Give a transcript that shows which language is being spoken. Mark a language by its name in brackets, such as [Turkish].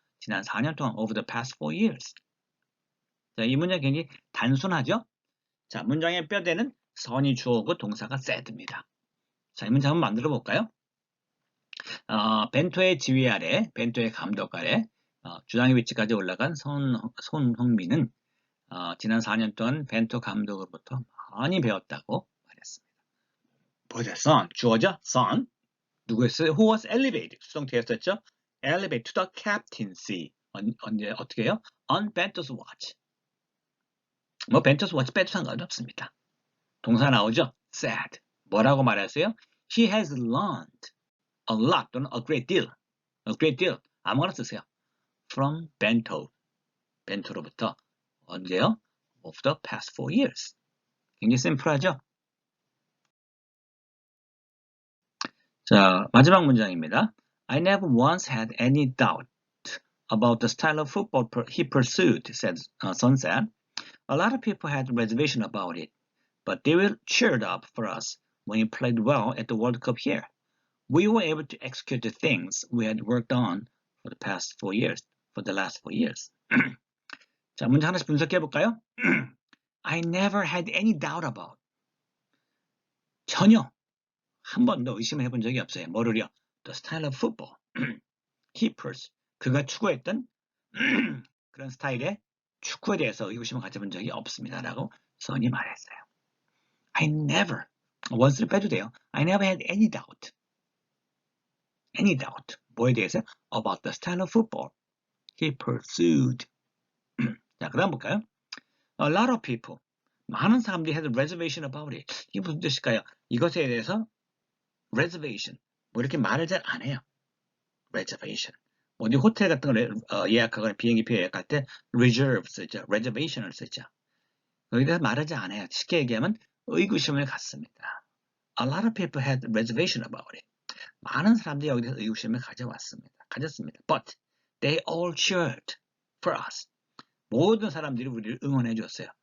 [Korean] 지난 4년 동안, [English] over the past 4 years. [Korean] 자, 이 문장 굉장히 단순하죠? 자, 문장의 뼈대는 선이 주어고 동사가 said입니다. 자, 이 문장 한번 만들어 볼까요? 벤토의 지휘 아래, 벤토의 감독 아래, 주장의 위치까지 올라간 손흥민은 지난 4년 동안 벤토 감독으로부터 많이 배웠다고 말했습니다. 보자, son, 주어죠? son. 누구였어요? [English] Who was elevated? [Korean] 수동태였었죠? [English] Elevated to the captaincy. [Korean] 언제, 어떻게 해요? [English] On Bento's watch. [Korean] 뭐, Bento's watch 빼도 상관없습니다. 동사 나오죠? said. 뭐라고 말했어요? [English] He has learned a lot 또는 a great deal. A great deal. [Korean] 아무거나 쓰세요. [English] From Bento. [Korean] 벤토로부터 언제요? [English] Of the past 4 years. [Korean] 굉장히 심플하죠? 자, 마지막 문장입니다. [English] I never once had any doubt about the style of football he pursued, said Son said. A lot of people had reservation about it, but they were cheered up for us when he played well at the World Cup here. We were able to execute the things we had worked on for the past 4 years, for the last 4 years. [Korean] 자, 문장 하나씩 분석해 볼까요? [English] I never had any doubt about. [Korean] 전혀 한 번도 의심해 본 적이 없어요. 뭐를요? [English] The style of football. He pursued. [Korean] 그가 추구했던 그런 스타일의 축구에 대해서 의구심을 가져본 적이 없습니다라고 선이 말했어요. [English] I never, once를 [Korean] 빼도 돼요. [English] I never had any doubt. Any doubt. [Korean] 뭐에 대해서? [English] About the style of football he pursued. [Korean] 자, 그 다음 볼까요? [English] A lot of people. [Korean] 많은 사람들이 [English] had a reservation about it. [Korean] 이게 무슨 뜻일까요? 이것에 대해서 reservation. 뭐 이렇게 말을 잘 안 해요. [English] reservation. [Korean] 어디 호텔 같은 걸 예약하거나 비행기표 예약할 때 reserve 쓰죠. reservation을 쓰죠. 여기 대해서 말하지 않아요. 쉽게 얘기하면 의구심을 갖습니다. [English] A lot of people had reservation about it. [Korean] 많은 사람들이 여기 대해서 의구심을 가졌습니다. [English] But they all cheered for us. [Korean] 모든 사람들이 우리를 응원해 줬어요.